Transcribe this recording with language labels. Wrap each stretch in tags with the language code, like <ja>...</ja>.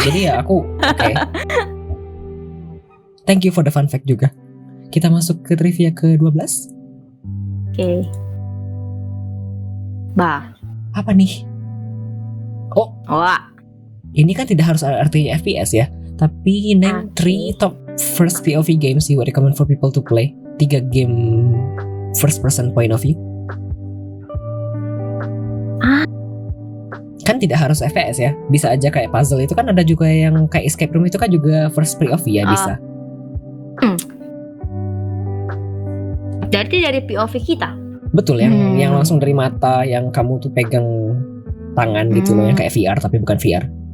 <id>Jadi ya aku oke.</id> <en>Thank you for the fun fact</en> <id>juga. Kita masuk ke trivia ke-12. Oke. Bah. Apa nih? Oh. Wah. Ini kan tidak harus artinya FPS ya. Tapi</id> <en>name 3 top first POV games you would recommend for people to play.</en> <id>3 game first person point of view. Kan tidak harus FPS ya. Bisa aja kayak puzzle itu kan, ada juga yang kayak escape room itu kan juga first POV ya, bisa. Berarti dari POV kita. Betul, yang langsung dari mata, yang kamu tuh pegang tangan gitu loh, yang kayak VR tapi bukan VR.</id>